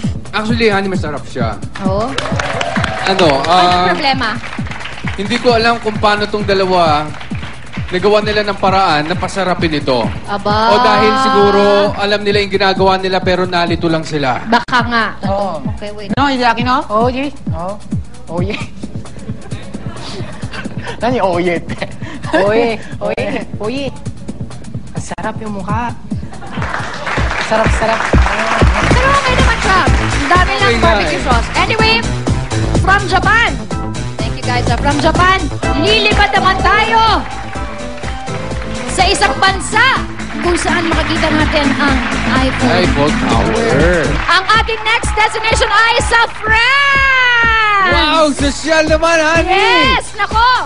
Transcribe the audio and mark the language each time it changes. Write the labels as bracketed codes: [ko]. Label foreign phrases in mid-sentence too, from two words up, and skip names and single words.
[en] actually, honey, [tl] masarap siya. Oo. Ano, Ano problema? hindi ko alam kung paano tong dalawa nagawa nila ng paraan na pasarapin ito. Aba. O dahil siguro alam nila yung ginagawa nila pero nalito lang sila. Baka nga. Oo. [en] Okay, wait. No, Hideyaki, no? Oh, yeah. Oh. Oh, yeah. 何、oh, yeah って。 [tl] Uy. Ang sarap yung mukha. Sarap. Pero okay naman siya. Ang dami ng barbecue sauce. [en] Anyway, from Japan. Thank you guys. From Japan, [tl] lilipad naman tayo sa isang bansa kung saan makikita natin ang Eiffel Tower. Ang ating [en] next destination [tl] ay sa France! Wow! Sosyal naman, honey! Yes! Nako!